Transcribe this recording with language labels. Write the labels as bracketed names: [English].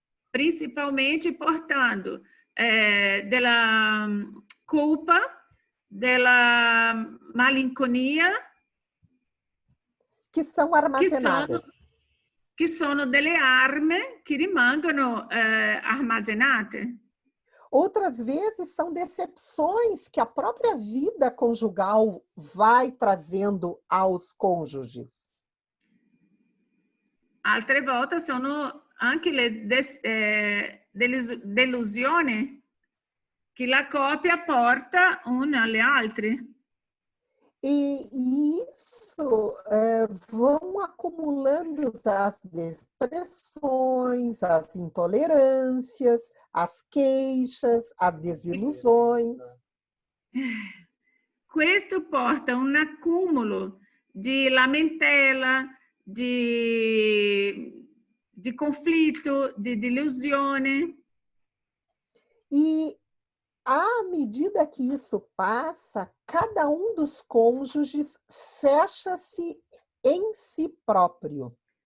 [Italian] Principalmente portando della culpa, della malinconia, [Portuguese] que são armazenadas. [Italian] Que sono delle armi che rimangono armazenate. [Portuguese] Outras vezes são decepções que a própria vida conjugal vai trazendo aos cônjuges. [Italian] Altre volte sono anche le delusioni che la coppia porta una alle altre. [Portuguese] E isso vão acumulando as depressões, as intolerâncias, as queixas, as desilusões. [Italian] Questo porta un accumulo di lamentela, di conflitto, di delusione. [Portuguese] E à medida que isso passa, cada um dos cônjuges fecha-se em si próprio.